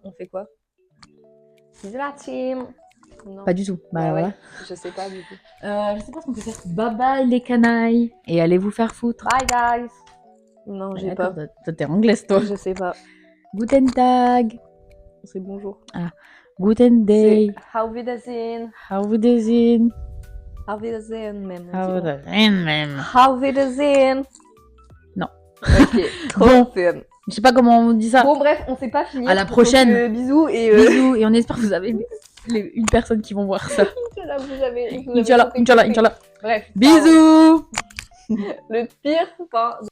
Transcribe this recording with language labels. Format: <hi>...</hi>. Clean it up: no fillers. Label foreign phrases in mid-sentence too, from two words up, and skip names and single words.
<fr>On fait quoi? Bisous la team. Non. Pas du tout. Bah ouais. Je sais pas du tout. Je sais pas ce qu'on peut faire.</fr> <en>Bye bye</en> <fr>les canailles. Et allez vous faire foutre.</fr> <en>Bye guys.</en> <fr>Non, j'ai pas. Toi, t'es anglaise, toi. Je sais pas.</fr> <de>Guten Tag.</de> <fr>C'est bonjour.</fr> <de>Ah. Guten Day. Auf Wiedersehen. Auf Wiedersehen. Auf Wiedersehen même. Auf Wiedersehen même. Auf Wiedersehen.</de> <fr>Non. Ok. Trop fun. Je sais pas comment on dit ça. Bon bref, on sait pas finir. À la prochaine. Donc, bisous et bisous et on espère que vous avez aimé. une personne qui vont voir ça.</fr> <ar>إن شاء الله,</ar> <fr>vous avez</fr> <ar>إن شاء الله، إن شاء الله، إن شاء الله.</ar> <fr>Bref. Bisous. Le pire, enfin,</fr>